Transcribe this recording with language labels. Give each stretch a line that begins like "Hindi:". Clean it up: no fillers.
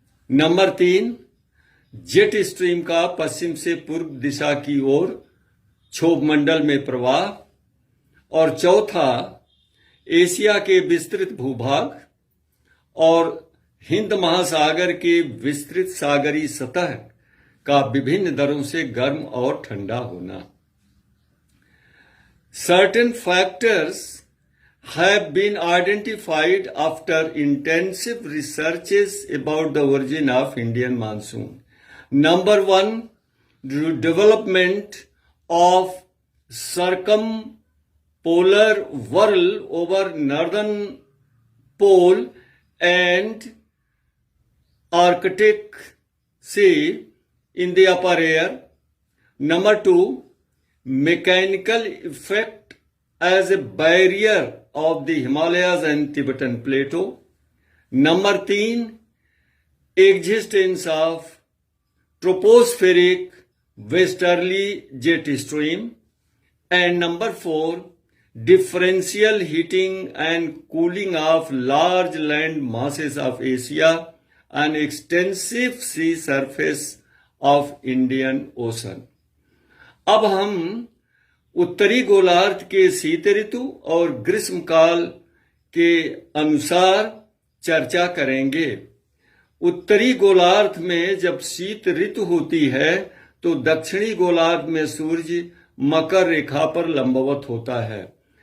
Hindi: Number 3 jet stream का पश्चिम से पूर्व दिशा की ओर क्षोभ मंडल में प्रवाह। और चौथा एशिया के विस्तृत भूभाग और हिंद महासागर के विस्तृत सागरीय सतह का विभिन्न दरों से गर्म और ठंडा होना।
English: Certain factors have been identified after intensive researches about the origin of Indian monsoon. Number 1, the development of circumpolar whirl over northern pole and Arctic Sea in the upper air. Number 2, mechanical effect as a barrier of the Himalayas and Tibetan Plateau. Number 3, existence of tropospheric westerly jet stream. And number 4, differential heating and cooling of large land masses of Asia and extensive sea surface of Indian Ocean.
Hindi: अब हम उत्तरी गोलार्ध के शीत ऋतु और ग्रीष्म काल के अनुसार चर्चा करेंगे। उत्तरी गोलार्ध में जब शीत ऋतु होती है तो दक्षिणी गोलार्ध में सूर्य मकर रेखा पर लंबवत होता है।